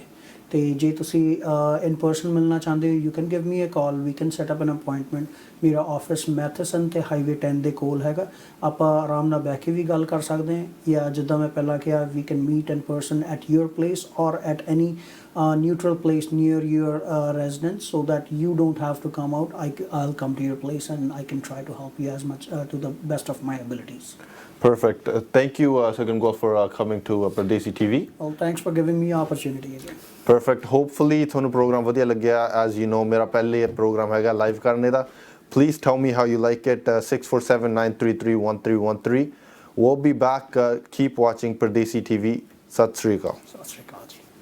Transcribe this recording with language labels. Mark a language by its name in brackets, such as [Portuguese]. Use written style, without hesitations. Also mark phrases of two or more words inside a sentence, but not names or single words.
[Punjabi] ਤੇ ਜੇ ਤੁਸੀਂ [English] in person [Punjabi] ਮਿਲਣਾ ਚਾਹੁੰਦੇ ਹੋ, [English] you can give me a call, we can set up an appointment. [Punjabi] ਮੇਰਾ ਆਫਿਸ ਮੈਥਸਨ ਤੇ ਹਾਈਵੇ 10 ਦੇ ਕੋਲ ਹੈਗਾ. ਆਪਾਂ ਆਰਾਮ ਨਾਲ ਬਹਿ ਕੇ ਵੀ ਗੱਲ ਕਰ ਸਕਦੇ ਹਾਂ, ਜਾਂ ਜਿੱਦਾਂ ਮੈਂ ਪਹਿਲਾਂ ਕਿਹਾ, [English] we can meet in person at your place or at any neutral place near your residence, so that you don't have to come out. I'll come to your place and I can try to help you as much to the best of my abilities. Perfect. Thank you, Sagun Goel, for coming to Pradesi TV. Well, thanks for giving me opportunity again. [Punjabi] Perfect. Hopefully ਤੁਹਾਨੂੰ ਪ੍ਰੋਗਰਾਮ ਵਧੀਆ ਲੱਗਿਆ. [English] As you know, [Punjabi] ਮੇਰਾ ਪਹਿਲੇ ਪ੍ਰੋਗਰਾਮ ਹੈਗਾ ਲਾਈਵ ਕਰਨੇ ਦਾ. [English] Please tell me how you like it. 647-933-1313. We'll be back. Keep watching Pradesi TV. [Punjabi] ਸਤ ਸ੍ਰੀ ਅਕਾਲ. ਸਤ ਸ੍ਰੀ ਅਕਾਲ.